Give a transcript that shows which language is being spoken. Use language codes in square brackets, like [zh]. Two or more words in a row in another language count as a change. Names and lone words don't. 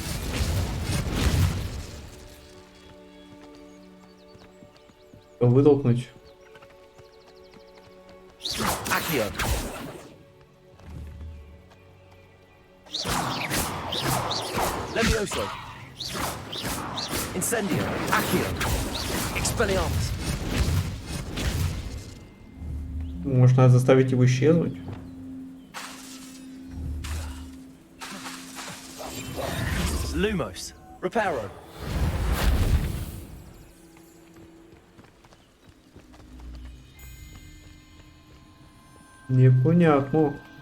[ru] Вытолкнуть. [la] Accio. Levioso. Incendio. Accio. Expelliarmus. [ru] Может, надо заставить его исчезнуть? [la] Lumos. Reparo. [ru] Непонятно.